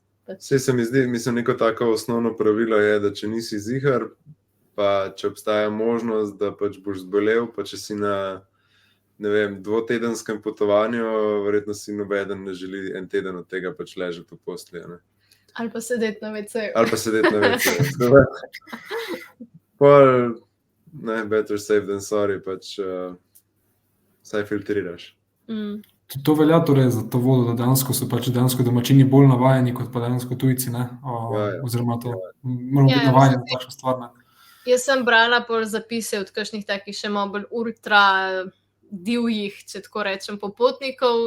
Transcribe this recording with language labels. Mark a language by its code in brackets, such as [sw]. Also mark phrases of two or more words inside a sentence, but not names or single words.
[sl] Vse se mi zdi, mislim, neko tako osnovno pravilo je, da če nisi zihar, pa če obstaja možnost, da pač boš zbolel, pa če si na, ne vem, dvotedenskem potovanju, verjetno si nobeden ne želi en teden od tega pač ležati v postelji, ne. Ali pa sedeti na WC-ju. Ali pa sedeti na WC-ju. Pol, ne, [en] better safe than sorry, [sl] pač vsaj filtriraš. To velja torej za to vodo, da dejansko so pač dejansko domačini bolj navajeni kot pa dejansko tujci, ne? Ja. Oziroma to, moramo biti navajeni na takšno stvar, ne? Jaz sem brala pol zapise od kakšnih takih še malo bolj ultra divjih, če tako rečem, popotnikov.